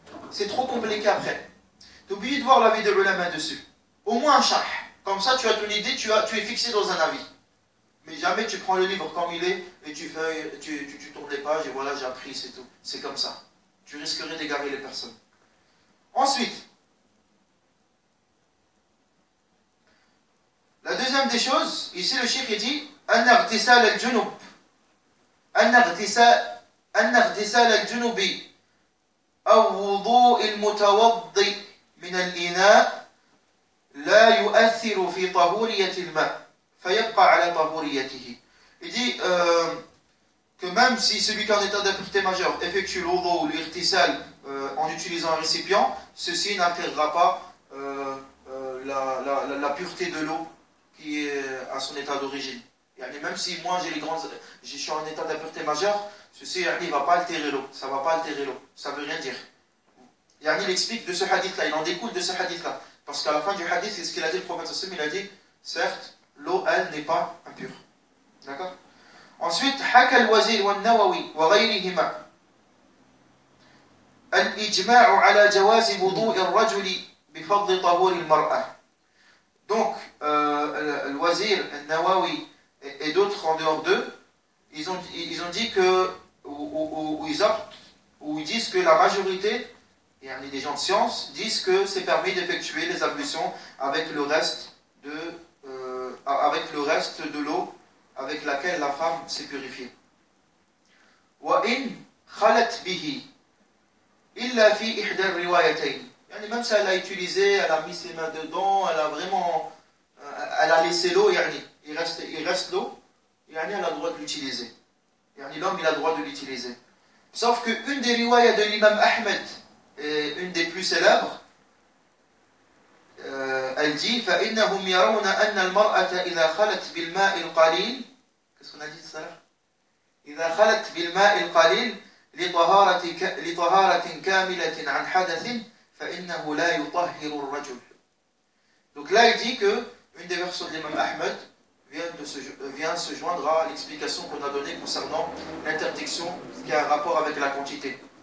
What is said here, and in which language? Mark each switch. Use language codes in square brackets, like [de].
[fr] C'est trop compliqué après. Tu es obligé de voir l'avis de l'ulama dessus. Au moins un charh. Comme ça, tu as ton idée, tu es fixé dans un avis. Mais jamais tu prends le livre comme il est et tu tournes les pages et voilà, j'ai appris, c'est tout. C'est comme ça. Tu risquerais d'égarer les personnes. Ensuite, la deuxième des choses, ici le cheikh dit [ar] أن اغتسال الجنوب أن اغتسال الجنوب أو وضوء المتوضئ من الإناء لا يؤثر في طهورية الماء فيبقى على طهوريته. [fr] Il dit que même si celui qui est en état d'impureté majeure effectue l'odo ou l'irtisal en utilisant un récipient, ceci n'altérera pas la pureté de l'eau qui est à son état d'origine. Même si moi je suis en état d'impureté majeure, ceci ne va pas altérer l'eau. Ça ne va pas altérer l'eau. Ça ne veut rien dire. Il explique de ce hadith-là, il en découle de ce hadith-là. Parce qu'à la fin du hadith, c'est ce qu'il a dit le prophète sallallahu alayhi wa sallam, il a dit, certes, l'eau, elle, n'est pas impure. D'accord? [ar] Ensuite, حكى الوزير والنووي وغيرهما الإجماع على جواز وضوء الرجل بفضل طهور المرأة. [fr] Donc, le wazir, le Nawawi et d'autres en dehors d'eux, ils ont dit que, ou ils disent que la majorité, et les gens de science, disent que c'est permis d'effectuer les ablutions avec le reste de l'eau avec laquelle la femme s'est purifiée. [ar] وَإِنْ خَلَتْ بِهِ إِلَّا فِي إِحْدَى الرِّوَايَتَيْنِ. [fr] Même si elle a utilisé, elle a mis ses mains dedans, elle a laissé l'eau, il reste l'eau, elle a le droit de l'utiliser. L'homme, il a le droit de l'utiliser. Sauf qu'une des riwayas de l'imam Ahmed, une des plus célèbres, elle dit [ar] فَإِنَّهُمْ يَرَوْنَ أَنَّ الْمَرْأَةَ إِذَا خَلَتْ بِالْمَاءِ الْقَلِيلِ. [fr] Qu'est-ce qu'on a dit tout à l'heure? [ar] إِذَا خَلَتْ بِالْمَاءِ الْقَلِيلِ لطهارة كاملة عن حدث فإنه لا يطهر الرجل. [fr] Donc là il dit que une des versions de l'imam Ahmed vient se joindre à l'explication qu'on a donnée concernant l'interdiction qui a un rapport avec la quantité.